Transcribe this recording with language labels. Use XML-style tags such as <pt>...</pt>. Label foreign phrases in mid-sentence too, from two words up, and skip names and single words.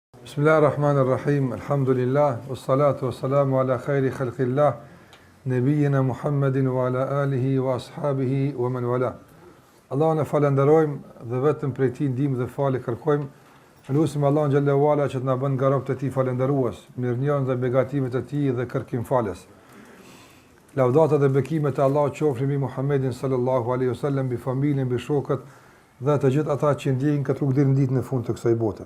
<ar>بسم الله الرحمن الرحيم، الحمد لله، والصلاة والسلام على خير خلق الله، نبينا محمد وعلى آله وأصحابه ومن والاه.</ar> <sq>Allahun e falenderojmë dhe vetëm prej tij ndihmë dhe falë kërkojmë. Lutim Allahun</sq> <ar>جل وعلا</ar> <sq>që të na bën nga robët e tij falëndërues, mirënjohës dhe begatimet e tij dhe kërkimfalës. Lavdata dhe bekimet e Allahut qofshin mbi Muhammedin</sq> <ar>صلى الله عليه وسلم,</ar> <sq>mbi familjen, mbi shokët dhe të gjithë ata që ndjekin këtë rrugë deri në ditën e fundit të kësaj bote.</sq>